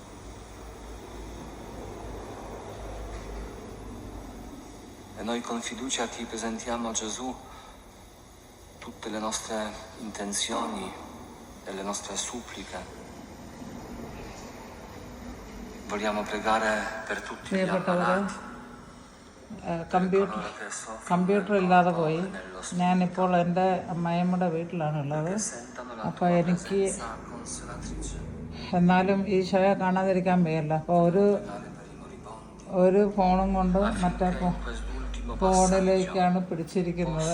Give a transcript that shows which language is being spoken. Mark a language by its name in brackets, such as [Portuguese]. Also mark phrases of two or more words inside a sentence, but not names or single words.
[Italian] E noi con fiducia ti presentiamo, Gesù, tutte le nostre intenzioni e le nostre suppliche. Vogliamo pregare per tutti gli ammalati. [Malayalam] കമ്പ്യൂട്ടർ ഇല്ലാതെ പോയി. ഞാനിപ്പോൾ എൻ്റെ അമ്മായിയമ്മയുടെ വീട്ടിലാണുള്ളത്. അപ്പോൾ എനിക്ക് എന്നാലും ഈശോയെ കാണാതിരിക്കാൻ വയ്യല്ലോ. അപ്പോൾ ഒരു ഫോണും കൊണ്ട് മറ്റേ ഫോണിലേക്കാണ് പിടിച്ചിരിക്കുന്നത്.